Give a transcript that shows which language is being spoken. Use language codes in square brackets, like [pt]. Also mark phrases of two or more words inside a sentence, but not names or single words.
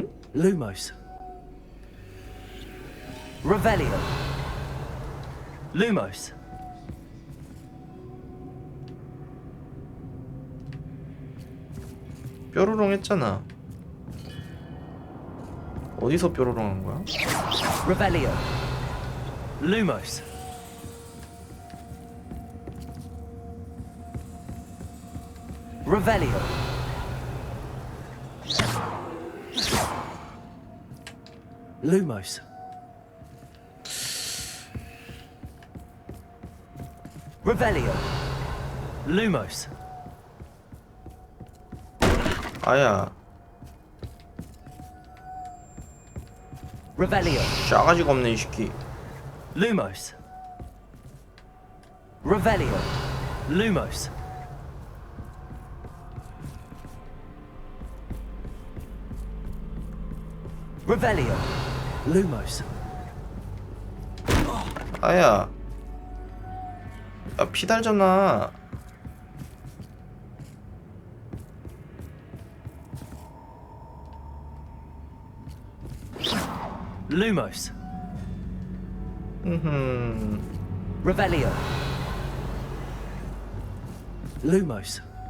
[ko] Lumos. Revelio. Lumos. 뾰로롱 했잖아. 어디서 뾰로롱 한 거야? Revelio. Lumos. Revelio. Lumos. Revelio. Lumos. 아야, Revelio. 싸가지가 없네 이 새끼. Lumos. Revelio. Lumos. Revelio. Lumos. 아야, 야 피 달잖아. Lumos. Revelio. Lumos.